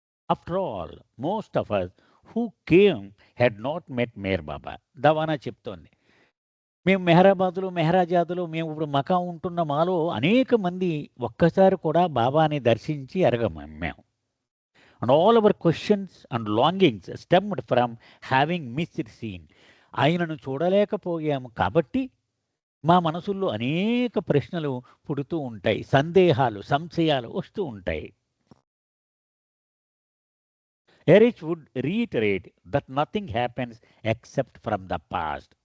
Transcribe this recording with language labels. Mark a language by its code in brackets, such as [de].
[en] After all most of us who came had not met Meher Baba. [te] దవానా చెప్తోంది. మేము మెహరాజాదులో మేము ఇప్పుడు మకా ఉంటున్న మాలో అనేక మంది ఒక్కసారి కూడా బాబాని దర్శించి ఎరగము మేము. [en] And all our questions and longings stemmed from having missed seen. [te] ఆయనను చూడలేకపోయాము కాబట్టి మా మనసుల్లో అనేక ప్రశ్నలు పుడుతూ ఉంటాయి, సందేహాలు సంశయాలు వస్తూ ఉంటాయి. [en] Eruch would reiterate that nothing happens except from the past.